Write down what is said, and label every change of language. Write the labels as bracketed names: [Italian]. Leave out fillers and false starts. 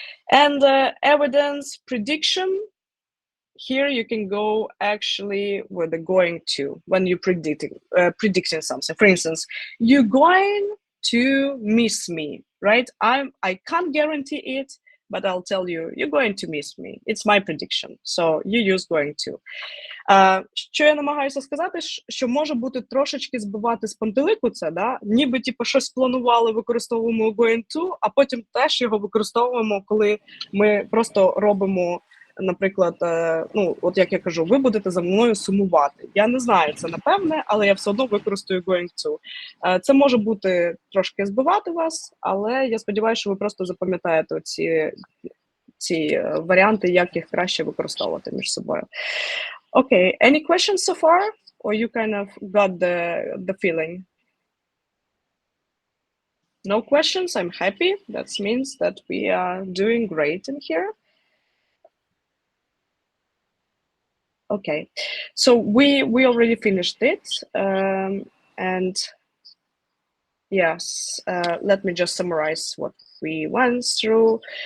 [English] And evidence, prediction, here you can go actually with the going to when you're predicting something. For instance, you're going to miss me, right? I can't guarantee it, but I'll tell you, you're going to miss me. It's my prediction. So you use going to. [Ukrainian] Що я намагаюся сказати, що може бути трошечки збивати з пантелику це, да? Ніби типу, щось планували, використовуємо going to, а потім теж його використовуємо, коли ми просто робимо, наприклад, ну, от як я кажу, ви будете за мною сумувати. Я не знаю це напевне, але я все одно використовую going to. Це може бути трошки збивати вас, але я сподіваюся, що ви просто запам'ятаєте ці варіанти, як їх краще використовувати між собою. [English] Okay, any questions so far? Or you kind of got the feeling? No questions, I'm happy. That means that we are doing great in here. Okay, so we already finished it. And yes, let me just summarize what we went through.